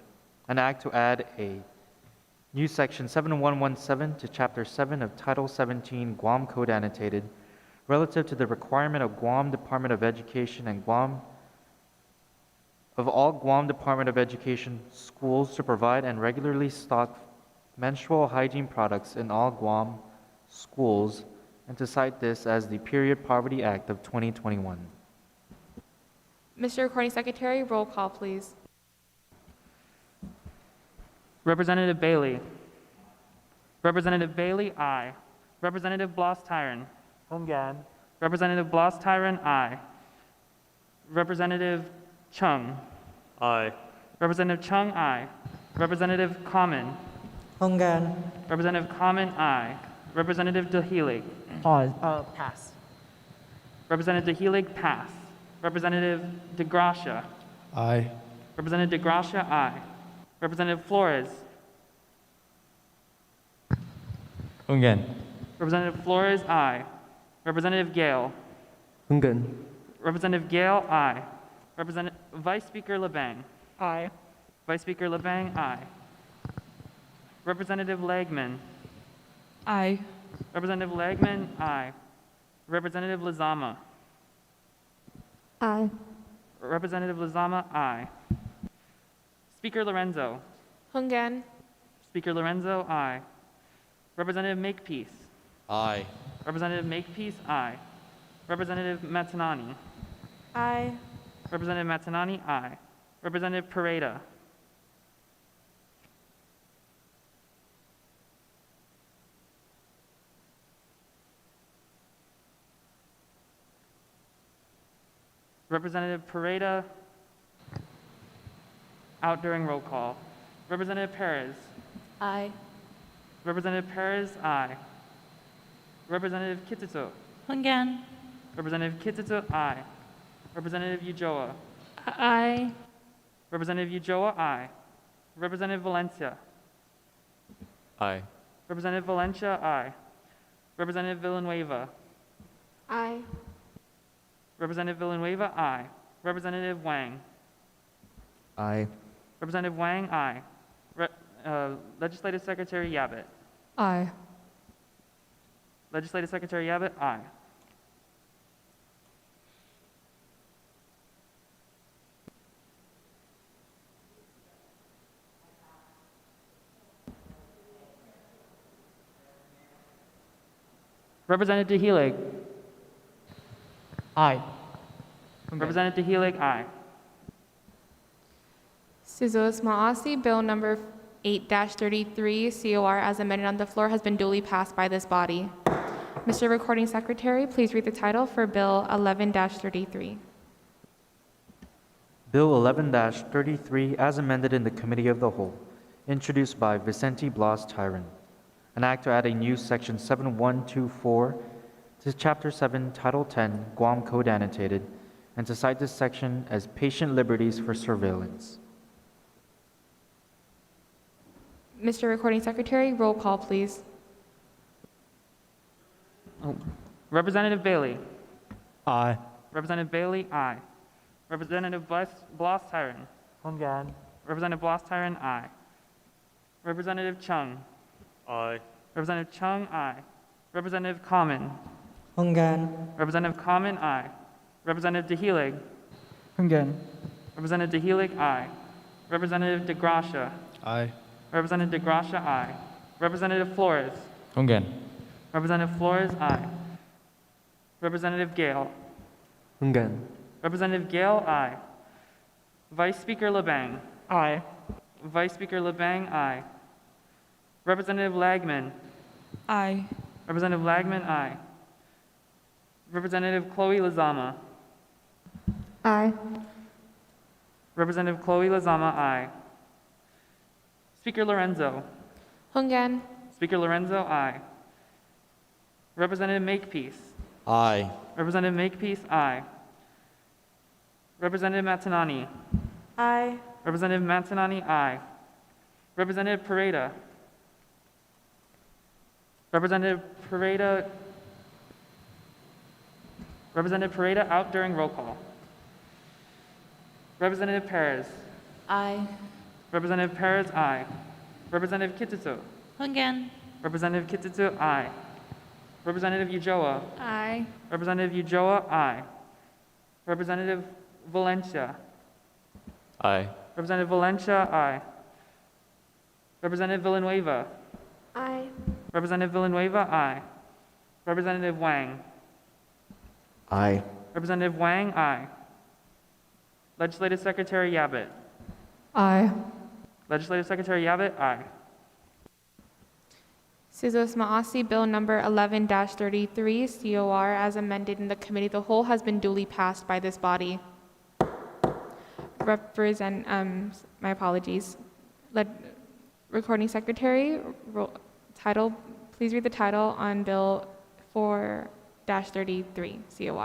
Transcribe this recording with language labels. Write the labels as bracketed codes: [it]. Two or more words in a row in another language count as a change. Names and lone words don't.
[en] An act to add a new section 7117 to Chapter 7 of Title 17 Guam Code Annotated, relative to the requirement of Guam Department of Education and all Guam Department of Education schools to provide and regularly stock menstrual hygiene products in all Guam schools, and to cite this as the Period Poverty Act of 2021. Mr. Recording Secretary, roll call, please. Representative Bailey. Representative Bailey, aye. Representative Blas Tyrone. Hungan. Representative Blas Tyrone, aye. Representative Chung. Aye. Representative Chung, aye. Representative Common. Hungan. Representative Common, aye. Representative DeHelig. Pass. Representative DeHelig, pass. Representative DeGracia. Aye. Representative DeGracia, aye. Representative Flores. Hungen. Representative Flores, aye. Representative Gale. Hungen. Representative Gale, aye. Vice Speaker LeBang. Aye. Vice Speaker LeBang, aye. Representative Legman. Aye. Representative Legman, aye. Representative Lizama. Aye. Representative Lizama, aye. Speaker Lorenzo. Hungan. Speaker Lorenzo, aye. Representative Makepeace. Aye. Representative Makepeace, aye. Representative Matanani. Aye. Representative Matanani, aye. Representative Pareda. Representative Pareda, out during roll call. Representative Perez. Aye. Representative Perez, aye. Representative Kitito. Hungan. Representative Kitito, aye. Representative Ujoa. Aye. Representative Ujoa, aye. Representative Valencia. Aye. Representative Valencia, aye. Representative Villanueva. Aye. Representative Villanueva, aye. Representative Wang. Aye. Representative Wang, aye. Legislative Secretary Yabit. Aye. Legislative Secretary Yabit, aye. Representative Helig. Aye. Representative Helig, aye. [ch] Sizos Maasi, [en] Bill number 8-33, COR as amended on the floor has been duly passed by this body. Mr. Recording Secretary, please read the title for Bill 11-33. Bill 11-33 as amended in the Committee of the Whole, introduced by Vicente Blas Tyron. An act to add a new section 7124 to Chapter 7, Title 10, Guam Code Annotated, and to cite this section as patient liberties for surveillance. Mr. Recording Secretary, roll call, please. Representative Bailey. Aye. Representative Bailey, aye. Representative Blas Tyron. Hungan. Representative Blas Tyron, aye. Representative Chung. Aye. Representative Chung, aye. Representative Common. Hungan. Representative Common, aye. Representative DeHelig. Hungen. Representative DeHelig, aye. Representative DeGracia. Aye. Representative DeGracia, aye. Representative Flores. Hungen. Representative Flores, aye. Representative Gale. Hungen. Representative Gale, aye. Vice Speaker LeBang. Aye. Vice Speaker LeBang, aye. Representative Lagman. Aye. Representative Lagman, aye. Representative Chloe Lizama. Aye. Representative Chloe Lizama, aye. Speaker Lorenzo. Hungan. Speaker Lorenzo, aye. Representative Makepeace. Aye. Representative Makepeace, aye. Representative Matanani. Aye. Representative Matanani, aye. Representative Pareda. Representative Pareda. Representative Pareda out during roll call. Representative Perez. Aye. Representative Perez, aye. Representative Kitito. Hungan. Representative Kitito, aye. Representative Ujoa. Aye. Representative Ujoa, aye. Representative Valencia. Aye. Representative Valencia, aye. Representative Villanueva. Aye. Representative Villanueva, aye. Representative Wang. Aye. Representative Wang, aye. Legislative Secretary Yabit. Aye. Legislative Secretary Yabit, aye. [ch] Sizos Maasi, [en] Bill number 11-33, COR as amended in the Committee of the Whole has been duly passed by this body. My apologies. Recording Secretary, title, please read the title on Bill 4-33, COR.